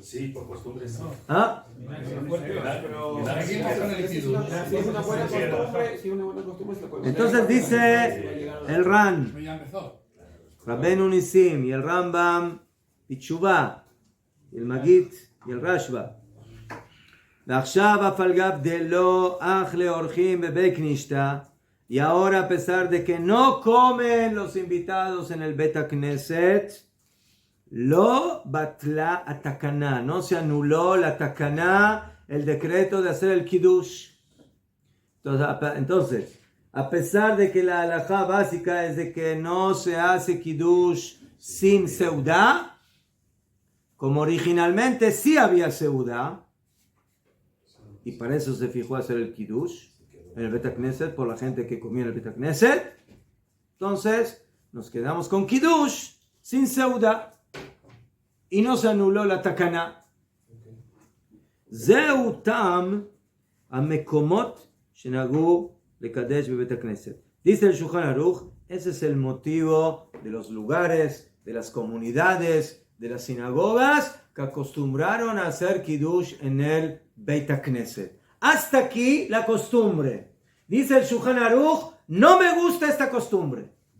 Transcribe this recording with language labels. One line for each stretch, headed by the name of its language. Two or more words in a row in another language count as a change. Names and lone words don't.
Spanish: sí, por costumbre sí. ¿Ah? Entonces dice el Ran, Rabbeinu Nisim y el Rambam y Tshuva y el Magid y el Rashba.
Hebrew: ועכשיו אף על גב דלא אך לאורחים בבית כנישתא,
Spanish: y ahora a pesar de que no comen los invitados en el
Hebrew: בית הכנסת, לא בטלה התקנה,
Spanish: no se anuló la takaná, el decreto de hacer el kiddush. Entonces, a pesar de que la halajá básica es de que no se hace kiddush sin seudá, como originalmente sí había seudá, y para eso se fijó hacer el kiddush en el
Hebrew: בית הכנסת
Spanish: por la gente que comía en el
Hebrew: בית הכנסת,
Spanish: entonces nos quedamos con kiddush sin seudá y no se anuló la takana.
Hebrew: זהו טעם המקומות שנהגו לקדש בבית הכנסת.
Spanish: Dice el Shulchan Aruch, ese es el motivo de los lugares, de las comunidades, de las sinagogas que acostumbraron a hacer kiddush en el
Hebrew: בית הכנסת.
Spanish: Hasta aquí la costumbre. Dice el Shulchan Aruch, no me gusta esta costumbre.